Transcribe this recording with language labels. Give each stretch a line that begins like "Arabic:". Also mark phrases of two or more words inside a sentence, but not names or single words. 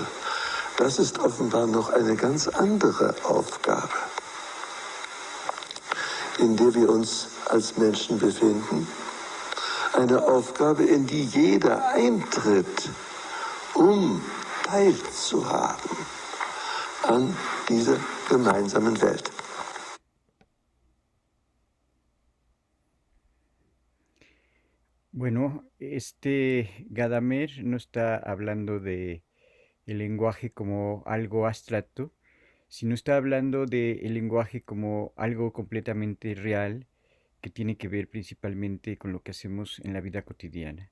German: Das ist offenbar noch eine ganz andere Aufgabe, in der wir uns als Menschen befinden. Eine Aufgabe, in die jeder eintritt, um teilzuhaben an dieser gemeinsamen Welt.
Spanish: Bueno, este Gadamer no está hablando de el lenguaje como algo abstracto, sino está hablando de el lenguaje como algo completamente real que tiene que ver principalmente con lo que hacemos en la vida cotidiana.